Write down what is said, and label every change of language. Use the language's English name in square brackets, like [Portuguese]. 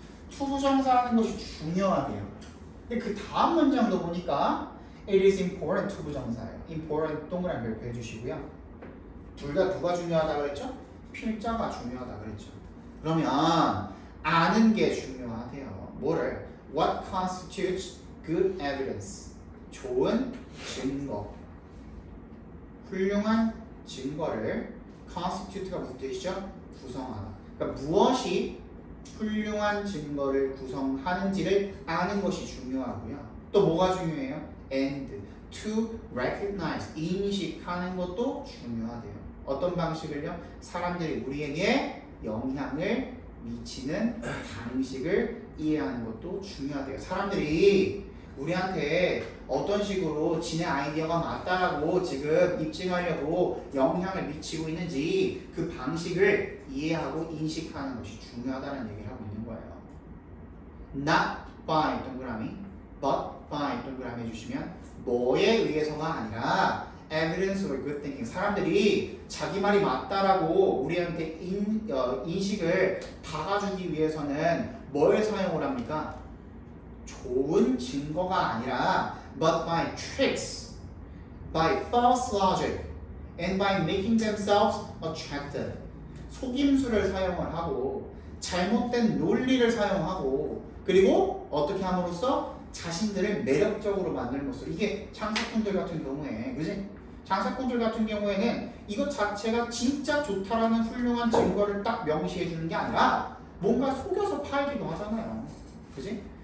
[Korean] 투부정사라는 것이 중요하대요. 근데 그 다음 문장도 보니까 [English] It is important [Korean] 투부정사예요. important 동그라미 별표 해주시고요. 둘 다 누가 중요하다 그랬죠? 필자가 중요하다 그랬죠. 그러면 아는 게 중요하대요. 뭐를? [English] What constitutes good evidence? [Korean] 좋은 증거. 훌륭한 증거를 constitute가 무슨 뜻이죠? 구성하다. 그러니까 무엇이 훌륭한 증거를 구성하는지를 아는 것이 중요하고요. 또 뭐가 중요해요? [English] And to recognize, [Korean] 인식하는 것도 중요하대요. 어떤 방식을요? 사람들이 우리에게 영향을 미치는 방식을 이해하는 것도 중요하대요. 사람들이 우리한테 어떤 식으로 지네 아이디어가 맞다라고 지금 입증하려고 영향을 미치고 있는지 그 방식을 이해하고 인식하는 것이 중요하다는 얘기를 하고 있는 거예요. [English] Not by 동그라미, but by [Korean] 동그라미 해주시면 뭐에 의해서가 아니라 [English] evidence or good thinking. [Korean] 사람들이 자기 말이 맞다라고 우리한테 인식을 박아주기 위해서는 뭘 사용을 합니까? 좋은 증거가 아니라 [English] but by tricks, by false logic, and by making themselves attractive. [Korean] 속임수를 사용을 하고 잘못된 논리를 사용하고 그리고 어떻게 함으로써 자신들을 매력적으로 만들면서 이게 장사꾼들 같은 경우에 그지? 장사꾼들 같은 경우에는 이것 자체가 진짜 좋다라는 훌륭한 증거를 딱 명시해 주는 게 아니라 뭔가 속여서 팔기도 하잖아요. 그지?